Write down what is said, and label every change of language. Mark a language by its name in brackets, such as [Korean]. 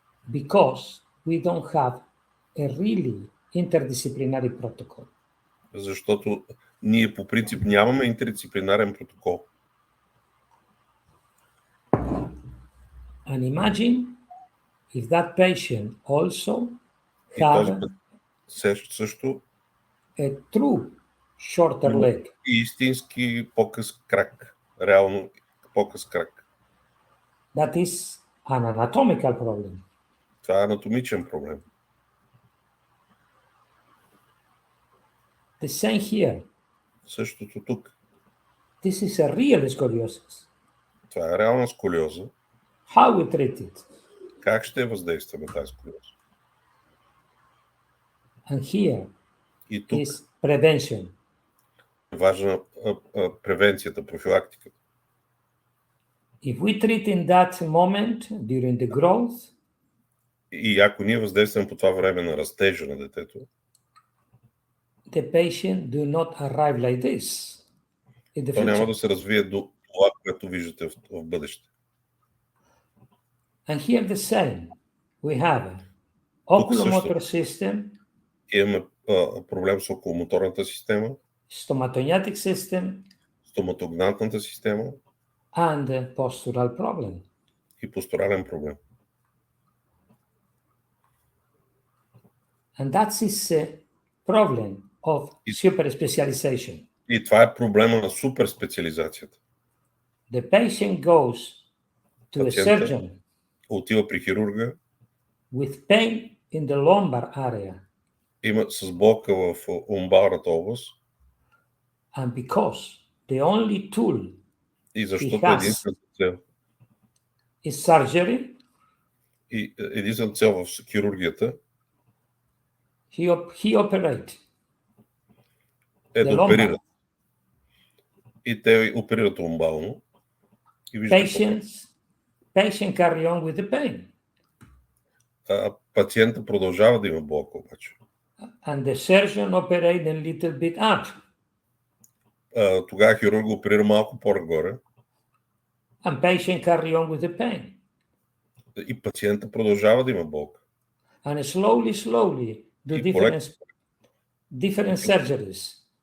[English] because we don't have a really interdisciplinary protocol. [Bulgarian] Защото Ние по принцип нямаме интердисциплинарен протокол. [English] And imagine if that patient also [Bulgarian] И този [English] had [Bulgarian] път също [English] a true shorter leg. [Bulgarian] и истински по-къс крак. Реално по-къс крак. [English] That is an anatomical problem. [Bulgarian] Това е анатомичен проблем. [English] The same here. [Bulgarian] Същото тук. [English] This is a real scoliosis. [Bulgarian] Това е реална сколиоза. [English] How we treat it? [Bulgarian] Как ще въздействаме тази сколиоза? [English] And here [Bulgarian] И тук [English] is prevention. [Bulgarian] важна превенцията, профилактиката. [English] If we treat in that moment during the growth, [Bulgarian] И ако ние въздействаме по това време на растежа на детето, [English] the patient do not arrive like this in the [Bulgarian] то няма [English] future. [Bulgarian] да се развие до това, което виждате в бъдеще. [English] And here the same. We have oculomotor system, [Bulgarian] Имаме проблем с околомоторната система, [English] stomatognatic system, [Bulgarian] стоматогнатната система [English] and postural problem. [Bulgarian] и постурален проблем. [English] And that is a problem of super specialization. [Bulgarian] И това е проблема на суперспециализацията. [English] The patient goes to a [Bulgarian] Пациента [English] surgeon [Bulgarian] отива при хирурга, [English] with pain in the lumbar area, [Bulgarian] има с болка в ломбарната област [English] and because the only tool [Bulgarian] и защото [English] has [Bulgarian] единствената цел [English] is surgery, [Bulgarian] и единствената цел в хирургията [English] he operate [Bulgarian] е да [English] lumbar. [Bulgarian] оперират. И те оперират ломбално и виждате [English] Patient carry on with the pain, [Bulgarian] пациента продължава да има болка обаче. [English] and the surgeon operate a little bit up, [Bulgarian] Тогава хирург оперира малко по-нагоре [English] and patient carry on with the pain, [Bulgarian] и пациента продължава да има болка. [English] and slowly do different surgeries,